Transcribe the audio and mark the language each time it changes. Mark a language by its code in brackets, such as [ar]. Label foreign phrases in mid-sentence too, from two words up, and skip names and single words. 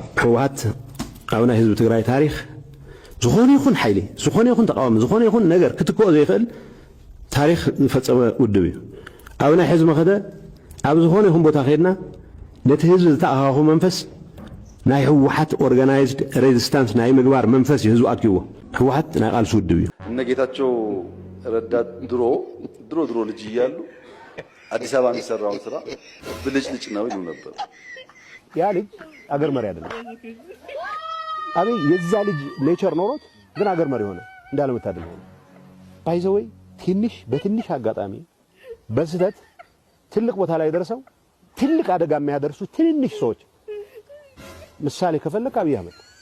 [ti] ህወሓት አብና ህዝብ ትግራይ ታሪክ ዝኾነ ይኹን ሓይሊ ዝኾነ ይኹን ተቃዋሚ ዝኾነ ይኹን ነገር ክትከኦ ዘይኽእል ታሪክ ዝፈጸመ ውድብ እዩ አብና ህዝብ መኸደ ኣብ ዝኾነ ይኹን ቦታ ኸድና ነቲ ህዝብ ዝተኣኻኹ መንፈስ ናይ ህወሓት [en] organized resistance [ti] ናይ ምግባር መንፈስ ህዝቡ ኣኪዎ ህወሓት ናይ ቃልሲ ውድብ እዩ [am] እነ ጌታቸው ረዳ ድሮ ልጅ እያሉ አዲስ አበባ የሚሰራውን ስራ ብልጭልጭ ነው ይሉ ነበር። ያ ልጅ አገር መሪ አይደለም። አብይ የዛ ልጅ ኔቸር ኖሮት ግን አገር መሪ ሆነ እንዳለመታደል ሆነ። [en] by the way [am] በትንሽ አጋጣሚ በስህተት ትልቅ ቦታ ላይ ደርሰው ትልቅ አደጋ የሚያደርሱ ትንሽ ሰዎች ምሳሌ ከፈለክ አብይ አህመድ